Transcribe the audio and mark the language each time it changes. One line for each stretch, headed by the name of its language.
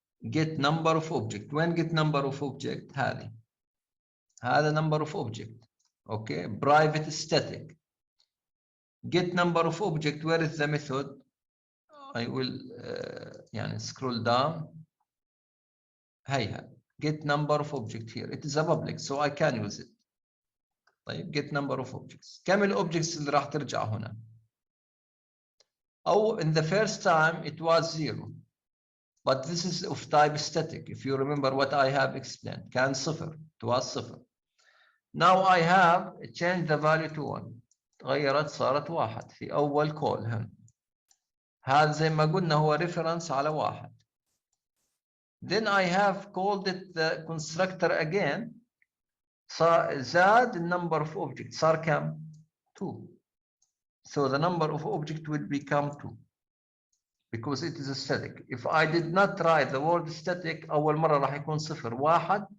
English: get number of object. وين get number of object؟ هذه. هذا number of object. Okay. private static. get number of object. Where is the method? I will يعني scroll down. هيها get number of object here. It is a public so I can use it. طيب get number of objects.
Arabic: كم الاوبجكتس اللي راح ترجع هنا؟ أو
English: in the first time it was 0. but this is of type static. If you remember what I have explained,
Arabic: كان صفر,
English: it was صفر. Now I have changed the value to 1.
Arabic: تغيرت صارت 1 في أول call هم. هذا زي ما قلنا هو reference على 1.
English: Then I have called it the constructor again. زاد the number of objects.
Arabic: صار كم؟ 2.
English: So the number of objects will become 2. Because it is a static. If I did not write the word static,
Arabic: أول مرة راح يكون 0 1.